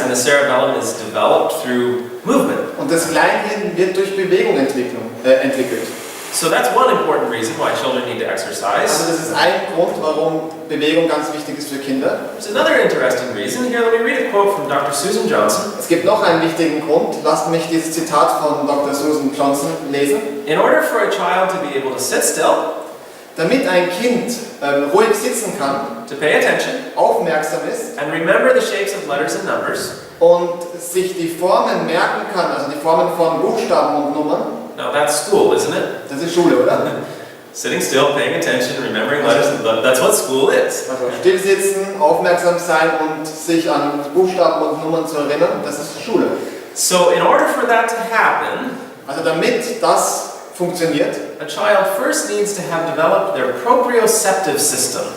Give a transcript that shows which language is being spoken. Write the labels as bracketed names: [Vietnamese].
[English] And the cerebellum is developed through movement. [German] Und das Kleinhirn wird durch Bewegung entwickelt. [English] So that's one important reason why children need to exercise. [German] Also das ist ein Grund, warum Bewegung ganz wichtig ist für Kinder. [English] There's another interesting reason. Here, let me read a quote from Dr. Susan Johnson. [German] Es gibt noch einen wichtigen Grund. Lasst mich dieses Zitat von Dr. Susan Johnson lesen. [English] In order for a child to be able to sit still, [German] Damit ein Kind ruhig sitzen kann, [English] to pay attention, [German] aufmerksam ist [English] and remember the shapes of letters and numbers. [German] und sich die Formen merken kann, also die Formen von Buchstaben und Nummern. [English] Now that's school, isn't it? [German] Das ist Schule, oder? [English] Sitting still, paying attention, remembering letters, that's what school is. [German] Also still sitzen, aufmerksam sein und sich an Buchstaben und Nummern zu erinnern, das ist Schule. [English] So in order for that to happen, [German] Also damit das funktioniert, [English] a child first needs to have developed their proprioceptive system.